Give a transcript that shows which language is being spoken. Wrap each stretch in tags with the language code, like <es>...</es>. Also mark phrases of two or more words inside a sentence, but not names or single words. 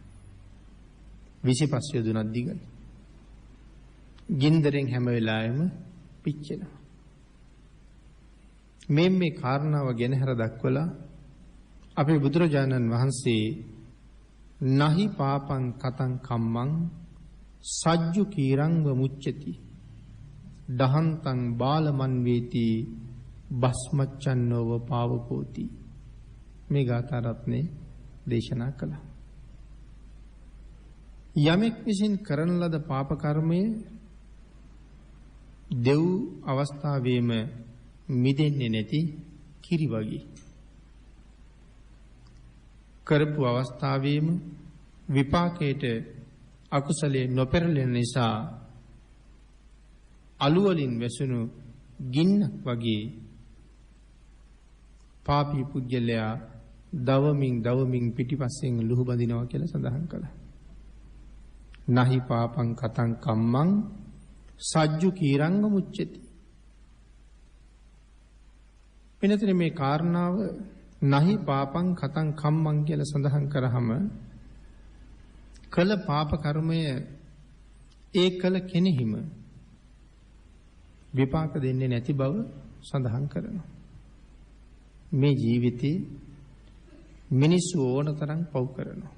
<si>25 යොදුනක් දිගයි. ගින්දරෙන් හැම වෙලාවෙම පිච්චෙනවා. මේ කාරණාව ගැන හර දක්වලා අපේ බුදුරජාණන් වහන්සේ</si> <pi>නහි පාපං කතං කම්මං සජ්ජු කීරංව මුච්චති දහන්තං බාලමන් වේති බස්මච්චන්නෝව පාවකෝති</pi> <si>මේ ගාථා රත්නේ දේශනා කළා. යමෙක් විසින් කරන ලද පාප කර්මය දෙව් අවස්ථාවේම මිදෙන්නේ නැති කිරි වගේ කරපු අවස්ථාවේම විපාකයට අකුසලයේ නොපෙරළෙන නිසා අලු වලින් වැසුණු ගින්නක් වගේ පාපී පුජ්‍යලයා දවමින් පිටිපස්සෙන් ලුහු බඳිනවා කියලා සඳහන් කළා.</si> <pi>නහි පාපං කතං කම්මං සජ්ජු කීරංග මුච්චති.</pi> <si>වෙනතර මේ කාරණාව</si> <pi>නහි පාපං කතං කම්මං</pi> <si>කියලා සඳහන් කරාම කළ පාප කර්මය ඒ කළ කෙනෙහිම විපාක දෙන්නේ නැති බව සඳහන් කරනවා. මේ ජීවිතේ මිනිස්සු ඕන තරම් පව් කරනවා.</si>